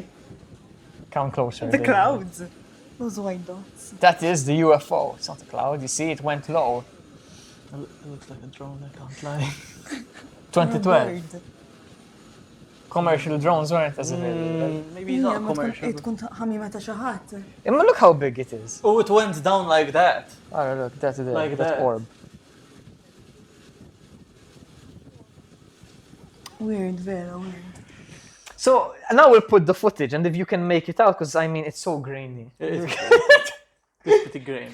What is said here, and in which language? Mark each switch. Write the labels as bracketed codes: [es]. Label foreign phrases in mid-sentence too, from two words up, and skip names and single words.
[en] Come closer. The there. clouds. Those white dots. That is the UFO. It's not a cloud. You see, it went low. It looks like a drone, I can't lie. 2012. Commercial drones weren't as available. Maybe it's not commercial. [mt] tkun ħamima ta' xi ħadd. [en] Imma look how big it is. Oh, it went down like that. Oh, look, that's it. Like that that. orb. Weird, vera weird. So now we'll put the footage, and if you can make it out, because I mean it's so grainy. It's pretty grainy.